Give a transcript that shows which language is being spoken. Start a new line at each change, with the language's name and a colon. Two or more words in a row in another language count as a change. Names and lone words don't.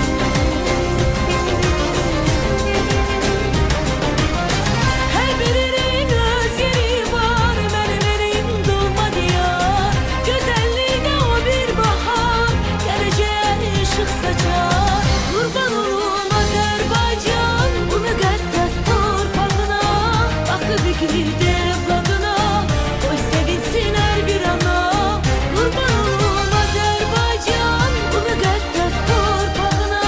Turkish: Her birinin öz yeri var, benim doğma diyar. Güzelliğine o bir bahar, geleceğe ışık saçar. Kurban olum Azerbaycan,
Azerbaijani: bu müqəddəs torpağına.
Turkish: Bakıb igid evladına, qoy sevinsin her bir ana. Kurban olum Azerbaycan,
Azerbaijani: bu müqəddəs torpağına.